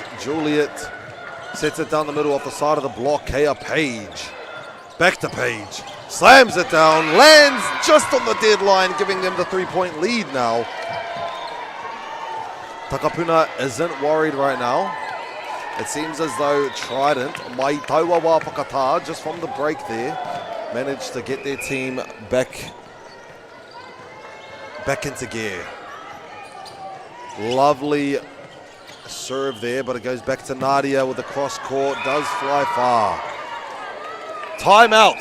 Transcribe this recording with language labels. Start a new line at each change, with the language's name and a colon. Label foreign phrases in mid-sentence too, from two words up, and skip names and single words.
English: Juliet sets it down the middle off the side of the block. Kea Page. Back to Page. Slams it down. Lands just on the deadline, giving them the 3-point lead now. Takapuna isn't worried right now. It seems as though Trident,
Māori: mai taua wā whakatā,
English: just from the break there, managed to get their team back into gear. Lovely serve there, but it goes back to Nadia with the cross court. Does fly far. Timeout.